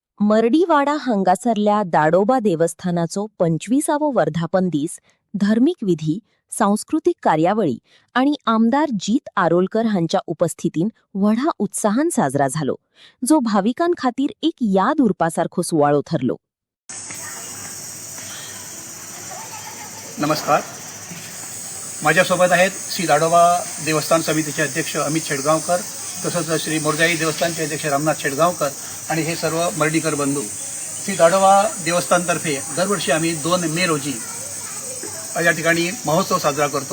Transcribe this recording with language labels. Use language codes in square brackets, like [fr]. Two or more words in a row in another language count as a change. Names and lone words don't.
[kok] मरडीवाडा हांगासरल्या दाडोबा देवस्थानाचो 25वा वर्धापन दीस धार्मिक विधी, सांस्कृतिक कार्यावळी आणि आमदार जीत आरोलकर हांच्या उपस्थितीन व्हडा उत्साहान साजरा झालो, जो भाविकां खातीर एक याद उरपासारखो सुवाळो ठरलो. [mr] नमस्कार. माझ्यासोबत आहेत श्री दाडोबा देवस्थान समितीचे अध्यक्ष अमित शेडगावकर, तसंच श्री मोरजाई देवस्थानचे अध्यक्ष रामनाथ शेडगावकर आणि हे सर्व मर्डीकर बंधू. श्री दाडोबा देवस्थानतर्फे दरवर्षी आम्ही 2 मे रोजी या ठिकाणी महोत्सव साजरा करतो.